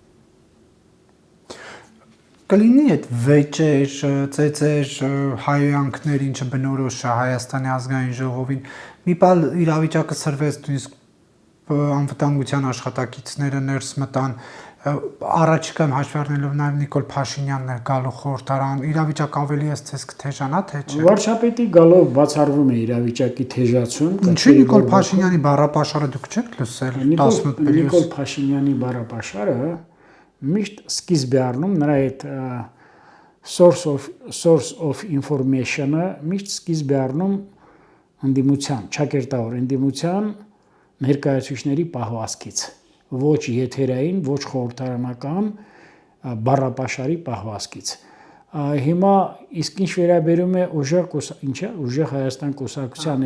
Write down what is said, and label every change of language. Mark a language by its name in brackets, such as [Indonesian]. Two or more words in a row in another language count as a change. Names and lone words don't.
[Armenian] Կլինի այդ վեճեր, ծեծեր, հայոյանքներ, ինչը բնորոշ է Հայաստանի ազգային ժողովին, մի բան իրավիճակը սրվեց, նույնիսկ անվտանգության աշխատակիցները ներս մտան, առաջիկայում հաշվի առնելով նաև Նիկոլ Փաշինյանն էր գալու խորհրդարան, իրավիճակը ավելի էս թեժանա, թե չէ։ Վարչապետի գալով բացառվում է իրավիճակի թեժացում։ Ինչի Նիկոլ Փաշինյանի բառապաշարը դուք չեք լսել 18 պլյուս։ Նիկոլ Փաշինյանի բառապաշարը միշտ սկիզբ է առնում նրա այդ [English] source of information- [Armenian] ը միշտ սկիզբ է առնում ընդդիմության, ճակերտավոր ընդդիմության ներկայացուցիչների պահվածքից, ոչ եթերային, ոչ խորհրդարանական բառապաշարի պահվածքից։ Հիմա իսկ ինչ վերաբերում է ուժեղ Հայաստան կուսակցության